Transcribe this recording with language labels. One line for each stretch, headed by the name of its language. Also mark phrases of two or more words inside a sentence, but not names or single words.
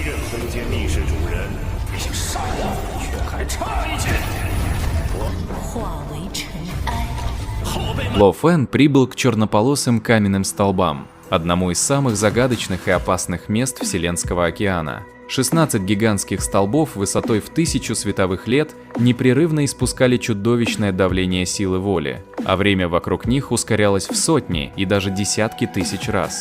Chinese: 封建历史主人，也想杀我，却还差一些。化为尘埃。
Russian: Ло Фэн прибыл к чернополосым каменным столбам, одному из самых загадочных и опасных мест Вселенского океана. 16 гигантских столбов высотой в 1000 световых лет непрерывно испускали чудовищное давление силы воли, а время вокруг них ускорялось в сотни и даже десятки тысяч раз.